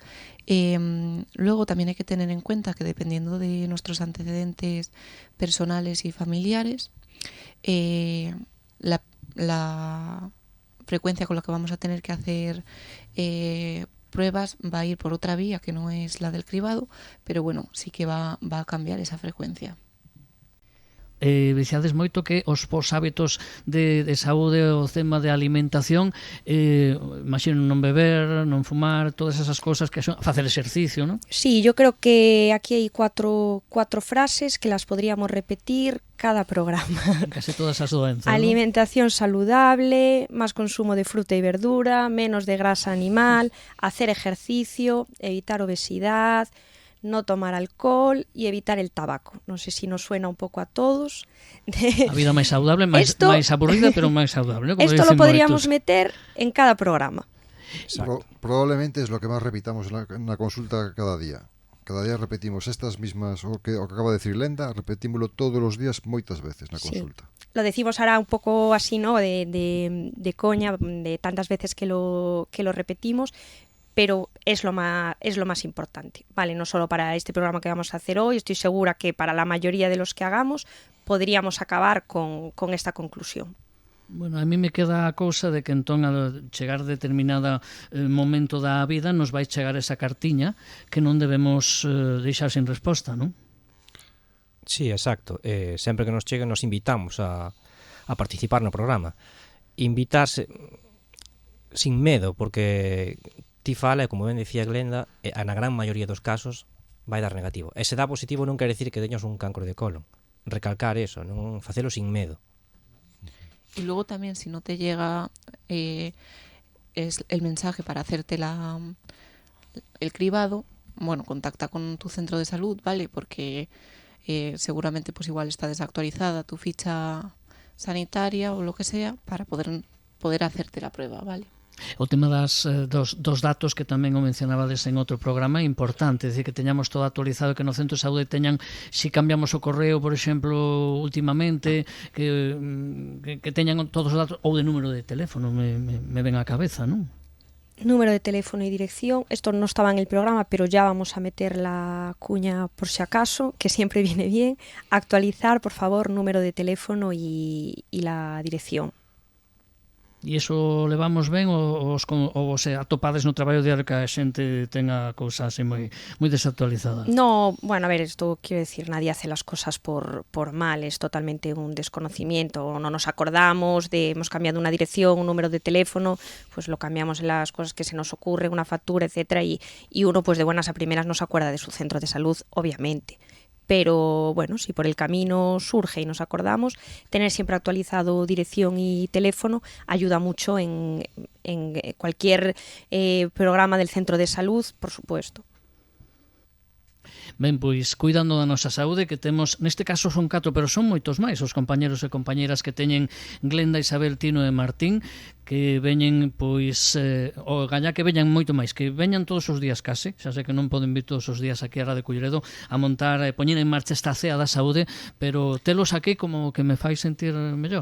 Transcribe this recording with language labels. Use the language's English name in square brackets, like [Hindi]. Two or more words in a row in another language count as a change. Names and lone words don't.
[Spanish] Luego también hay que tener en cuenta que dependiendo de nuestros antecedentes personales y familiares, la frecuencia con la que vamos a tener que hacer pruebas va a ir por otra vía que no es la del cribado, pero bueno, sí que va a cambiar esa frecuencia. [Galician] Dixades moito que os vos hábitos de saúde, o tema de alimentación, imagino non beber, non fumar, todas esas cosas que son facer exercicio, non? [Spanish] Sí, yo creo que aquí hay cuatro frases que las podríamos repetir cada programa. [Galician] Casi todas as doenzas, [Spanish] alimentación, ¿no? Saludable, más consumo de fruta y verdura, menos de grasa animal, hacer ejercicio, evitar obesidad, no tomar alcohol y evitar el tabaco. No sé si nos suena un poco a todos. [Galician] A vida máis saudable, máis aburrida, pero máis saudable. [Spanish] Esto lo podríamos meter en cada programa. Probablemente es lo que más repitamos en la consulta cada día. Cada día repetimos estas mismas, [Galician] o que acaba de decir Lenda, repetímoslo [Spanish] todos los días [Galician] moitas veces na consulta. [Spanish] Sí. Lo decimos ahora un poco así, ¿no? De coña, de tantas veces que lo repetimos, pero es lo más importante, ¿vale? No solo para este programa que vamos a hacer hoy, estoy segura que para la mayoría de los que hagamos podríamos acabar con esta conclusión. [Galician] Bueno, a mí me queda a cousa de que entón al chegar determinada momento da vida nos vai chegar esa cartiña que non debemos deixar sin resposta, non? [Spanish] Sí, exacto. [Galician] Sempre que nos chegue nos invitamos a participar no programa. Invitarse sin medo, porque ti fala, e como ben decía Glenda, na gran maioría dos casos vai dar negativo. E se dá positivo non quer decir que teñas un cancro de colon. Recalcar eso, non facelo sin medo. [Spanish] Y luego también, si no te llega es el mensaje para hacerte el cribado, bueno, contacta con tu centro de salud, ¿vale? Porque seguramente pues igual está desactualizada tu ficha sanitaria o lo que sea para poder hacerte la prueba, ¿vale? [Galician] O tema dos datos que tamén o mencionabades en outro programa é importante, é dicir, que teñamos todo actualizado, que no centro de saúde teñan, si cambiamos o correo, por exemplo, últimamente, que teñan todos os datos, ou de número de teléfono, me ven á cabeza, non? [Spanish] Número de teléfono y dirección, esto no estaba en el programa, pero ya vamos a meter la cuña por si acaso, que siempre viene bien. Actualizar, por favor, número de teléfono y la dirección. [Galician] E iso levamos ben ou se atopades no traballo diario que a xente tenga cousas así moi desactualizadas? [Spanish] No, bueno, a ver, esto quiero decir, nadie hace las cosas por mal, es totalmente un desconocimiento, no nos acordamos hemos cambiado una dirección, un número de teléfono, pues lo cambiamos en las cosas que se nos ocurre, una factura, etcétera, y uno pues de buenas a primeras no se acuerda de su centro de salud, obviamente. Pero bueno, si por el camino surge y nos acordamos, tener siempre actualizado dirección y teléfono ayuda mucho en cualquier programa del centro de salud, por supuesto. [Galician] Ben, pois, cuidando da nosa saúde, que temos, neste caso son 4, pero son moitos máis os compañeros e compañeras que teñen Glenda, Isabel, Tino e Martín, que veñen, pois, o galla que veñan moito máis, que veñan todos os días case, xa sei que non poden vir todos os días aquí a Radio Culleredo a montar e poñer en marcha esta cea da saúde, pero telos aquí como que me fai sentir mellor.